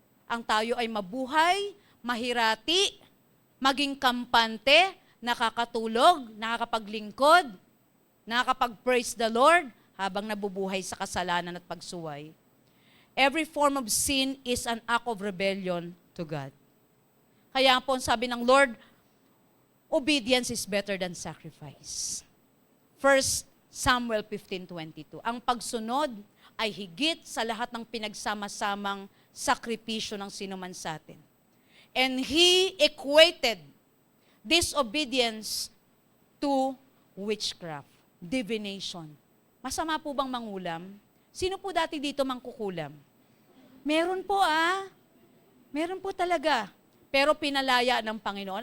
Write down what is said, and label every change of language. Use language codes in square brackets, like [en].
[tl] Ang tayo ay mabuhay, mahirati, maging kampante, nakakatulog, nakakapaglingkod, nakakapag-praise the Lord habang nabubuhay sa kasalanan at pagsuway. [en] Every form of sin is an act of rebellion to God. [tl] Kaya po sabi ng Lord, [en] obedience is better than sacrifice. 1 Samuel 15:22. [tl] Ang pagsunod ay higit sa lahat ng pinagsama-samang sakripisyo ng sinuman sa atin. [en] And He equated disobedience to witchcraft, divination. [tl] Masama po bang mangulam? Sino po dati dito mangkukulam? Meron po Meron po talaga. Pero pinalaya ng Panginoon.